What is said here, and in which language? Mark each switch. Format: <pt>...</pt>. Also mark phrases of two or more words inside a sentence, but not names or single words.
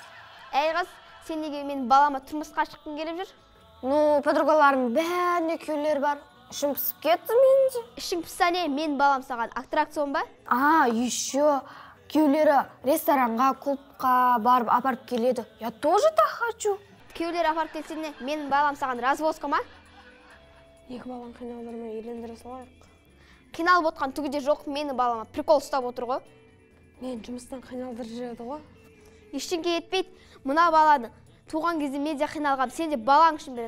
<kk>Әй қыз, сен неге менің балама тұрмысқа шыққың келіп жүр? Ну, подругаларымның бәріне күйеулері бар. Ішім пісіп кетті менде. Ішің пісса не, менің балам саған аттракцион ба? Еще күйеулері ресторанға, клубқа барып апарып келеді.</kk> <ru>Я тоже так хочу.</ru> <kk>Күйеулері апарып келсең не, менің балам саған развозка ма? Екі балам қиналдырмай үйлендіре салайық. Қиналып отқан түгі де жоқ, менің балама прикол ұстап отыр ғой. Мен жұмыстан қиналдырып жүреді ғой. Ештеңке етпейді. Мына баланы туған кезде мен де қиналғам, сен де балаң үшін береді.</kk>